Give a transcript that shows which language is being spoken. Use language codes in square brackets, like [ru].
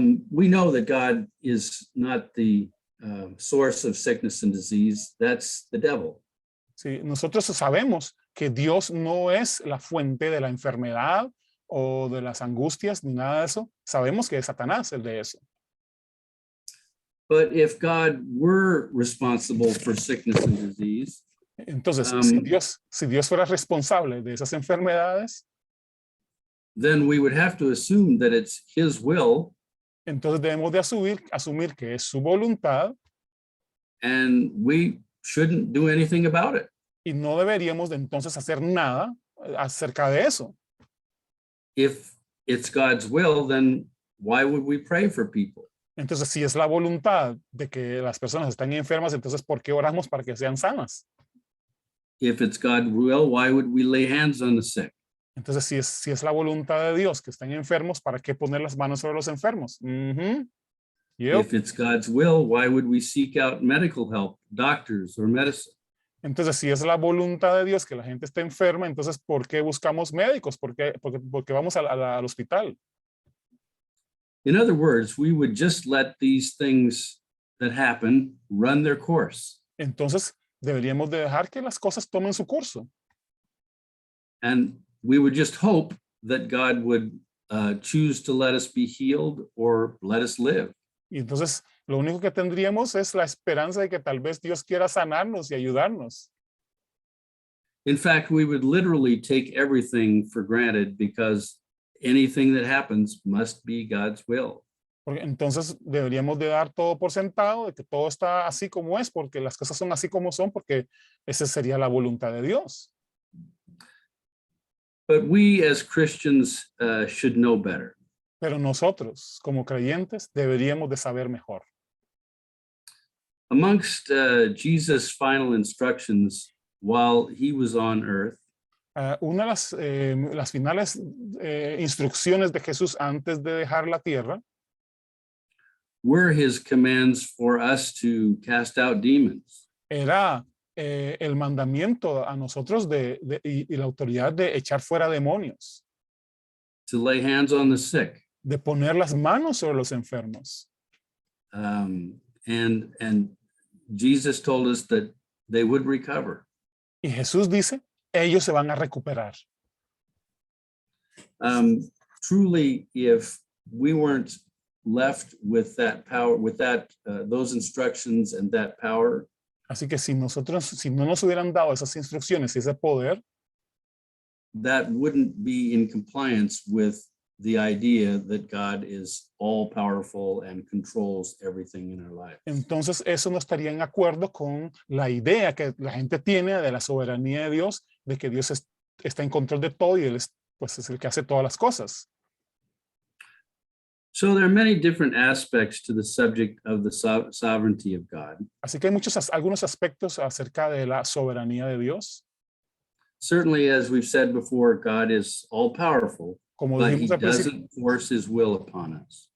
[en] We know that God is not the source of sickness and disease. That's the devil. [es] Sí, nosotros sabemos que Dios no es la fuente de la enfermedad o de las angustias ni nada de eso. Sabemos que es Satanás el de eso. [en] But if God were responsible for sickness and disease, [es] Entonces, si Dios fuera responsable de esas enfermedades, [en] then we would have to assume that it's his will, [es] entonces debemos de asumir que es su voluntad [en] and we shouldn't do anything about it. [es] y no deberíamos de entonces hacer nada acerca de eso. [en] If it's God's will, then why would we pray for people? [es] Entonces, si es la voluntad de que las personas están enfermas, entonces ¿por qué oramos para que sean sanas? [en] If it's God's will, why would we lay hands on the sick? [es] Entonces, si es la voluntad de Dios que estén enfermos, ¿para qué poner las manos sobre los enfermos? [en] Yep. If it's God's will, why would we seek out medical help, doctors or medicine? [es] Entonces, si es la voluntad de Dios que la gente esté enferma, entonces ¿por qué buscamos médicos? ¿Por qué vamos al hospital? [en] In other words, we would just let these things that happen run their course. [es] Entonces, deberíamos de dejar que las cosas tomen su curso. [en] And we would just hope that God would choose to let us be healed or let us live. [es] Y entonces, lo único que tendríamos es la esperanza de que tal vez Dios quiera sanarnos y ayudarnos. [en] In fact, we would literally take everything for granted because anything that happens must be God's will. [es] Porque entonces deberíamos de dar todo por sentado, de que todo está así como es, porque las cosas son así como son, porque esa sería la voluntad de Dios. [en] But we as Christians should know better. [es] Pero nosotros, como creyentes, deberíamos de saber mejor. [en] Amongst Jesus' final instructions while he was on earth [es] Una de las finales instrucciones de Jesús antes de dejar la tierra [en] were his commands for us to cast out demons. [es] era el mandamiento a nosotros y la autoridad de echar fuera demonios, [en] To lay hands on the sick. [es] de poner las manos sobre los enfermos. [en] And Jesus told us that they would recover. [es] Y Jesús dice, ellos se van a recuperar. [en] Truly, if we weren't left with that power, with those instructions and that power, [es] Así que si no nos hubieran dado esas instrucciones y ese poder, [en] that wouldn't be in compliance with the idea that God is all powerful and controls everything in our life. [es] entonces eso no estaría en acuerdo con la idea que la gente tiene de la soberanía de Dios, de que Dios está en control de todo y Él pues, es el que hace todas las cosas. [en] So there are many different aspects to the subject of the sovereignty of God. [es] Así que hay algunos aspectos acerca de la soberanía de Dios. [en] Certainly, as we've said before, God is all powerful, [es] Como [en] but he [es] dijimos al principio, [en] doesn't force his will upon us.